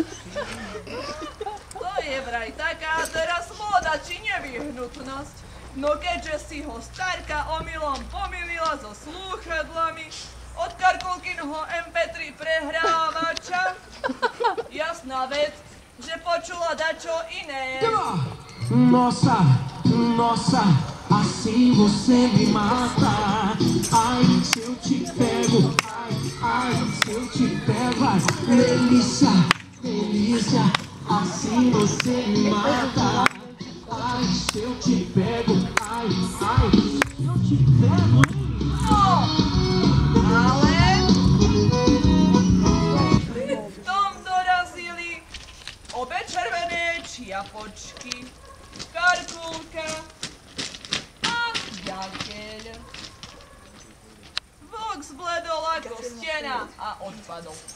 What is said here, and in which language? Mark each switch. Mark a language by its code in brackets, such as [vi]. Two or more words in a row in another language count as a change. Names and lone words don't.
[sk] To je vraj taká teraz móda či nevyhnutnosť. No keďže si ho starka omylom pomýlila so slúchadlami od Karkulkinho MP3 prehrávača, jasná vec, že počula dačo iné. [pt] Nossa, assim você me mata. Ai, se eu te pego, ai, se eu te pego, ai, delícia, delícia, assim você me mata. Ai, se eu te pego, ai, se eu te pego. [sk] Ale v tom dorazili obe červené čiapočky, Karkulka a Jakeľ. Vlk zbledol ako stena a odpadol.